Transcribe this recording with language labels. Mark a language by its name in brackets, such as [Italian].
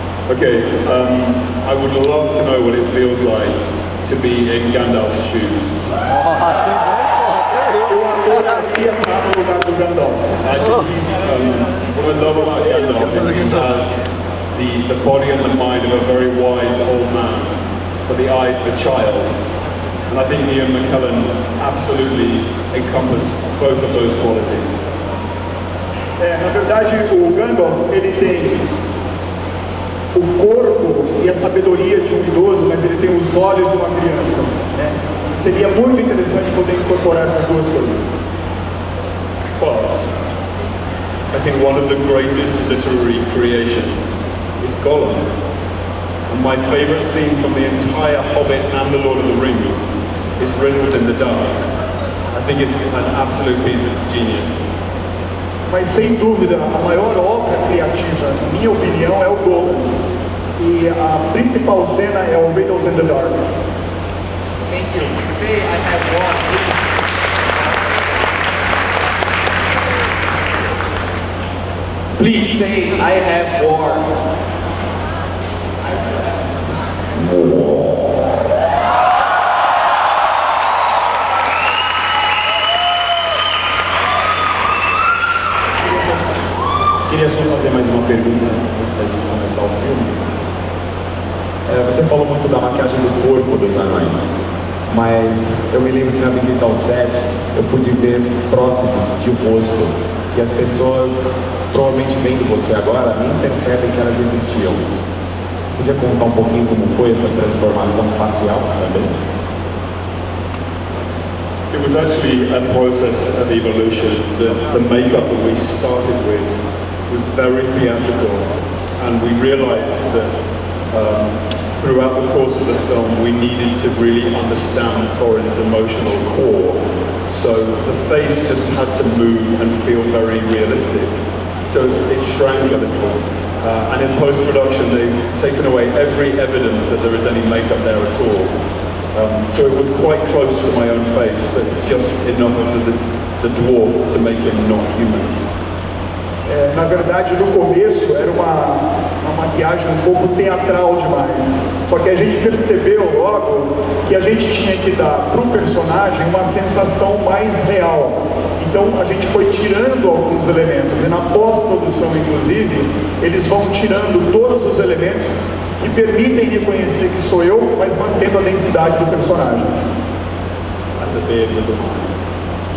[English] Okay, I would love to know what it feels like to be in Gandalf's shoes. [Portuguese] Eu adoraria estar no lugar do Gandalf. [English] I think he's, what I love about Gandalf is he has the body and the mind of a very wise old man, but the eyes of a child. And I think Ian McKellen absolutely encompassed both of those qualities. [Portuguese] Na verdade, o Gandalf, ele tem o corpo e a sabedoria de um idoso, mas ele tem os olhos de uma criança. Né? Seria muito interessante poder incorporar essas duas coisas. [English] But I think one of the greatest literary creations is Gollum. And my favourite scene from the entire Hobbit and The Lord of the Rings is Riddles in the Dark. I think it's an absolute piece of genius. [Portuguese] Mas sem dúvida, a maior obra criativa, na minha opinião, é o Gollum. E a principal cena é o Riddles in the Dark. [English] Thank you. Say I have war, please. Please say I have war. [Portuguese] queria só fazer mais uma pergunta antes da gente começar o filme. Você falou muito da maquiagem do corpo dos anões, mas eu me lembro que na visita ao set eu pude ver próteses de rosto que as pessoas, provavelmente vendo você agora, nem percebem que elas existiam. Podia contar um pouquinho como foi essa transformação facial também? [English] It was actually a process of evolution. The makeup that we started with was very theatrical, and we realized that throughout the course of the film we needed to really understand Thorin's emotional core. So the face just had to move and feel very realistic. So it shrank a little. And in post-production they've taken away every evidence that there is any makeup there at all. So it was quite close to my own face, but just enough of the dwarf to make him not human. [Portuguese] Na verdade, no começo era uma maquiagem um pouco teatral demais. Só que a gente percebeu logo que a gente tinha que dar para o personagem uma sensação mais real. Então a gente foi tirando alguns elementos, e na pós-produção, inclusive, eles vão tirando todos os elementos que permitem reconhecer que sou eu, mas mantendo a densidade do personagem. [English] And the beard was all mine.